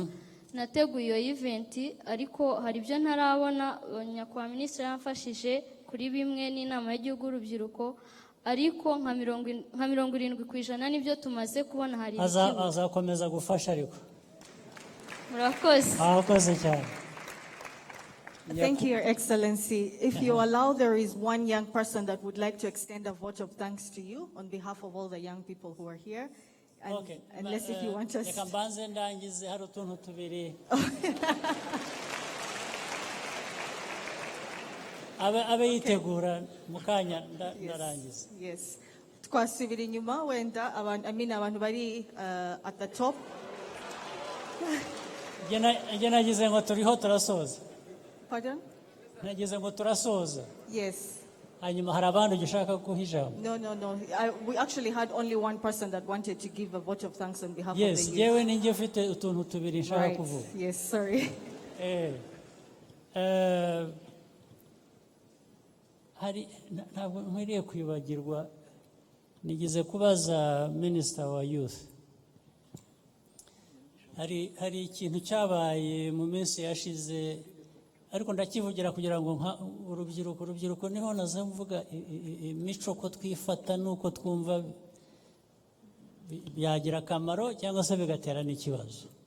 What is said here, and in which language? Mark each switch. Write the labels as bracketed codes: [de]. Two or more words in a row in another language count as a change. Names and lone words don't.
[rw] Nateguye iyo event ariko hari ibyo ntarabona. Nyakubahwa Minisitiri yamfashije kuri bimwe n'inama y'igihugu y'urubyiruko, ariko nka 70% nibyo tumaze kubona. Hari azakomeza gufasha ariko. Murakoze cyane. [en] Thank you, Your Excellency. If you allow, there is one young person that would like to extend a vote of thanks to you on behalf of all the young people who are here. And, Okay. Unless if you want us. [rw] Reka mbanze ndangize hari utuntu tubiri. Abe yitegura mukanya ndarangiza. Yes. Twasubira inyuma wenda abantu bari [en] at the top. [rw] Nagize ngo turiho turasoza. [en] Pardon? [rw] Nagize ngo turasoza. [en] Yes. [rw] Hanyuma hari abandi ugishaka guha ijambo. [en] No. We actually had only one person that wanted to give a vote of thanks on behalf of Yes, the youth. [rw] yewe ninjye ufite utuntu tubiri nshaka [en] Right. [rw] kuvuga. [en] Yes, sorry. [rw] Ntabwo nkwiriye kwibagirwa, nigeze kubaza Minister wa Youth. Hari ikintu cyabaye mu minsi yashize, ariko ndakivugira kugira ngo urubyiruko niho naza mvuga imico ko twifata nuko twumva byagira akamaro cyangwa se bigatera n'ikibazo.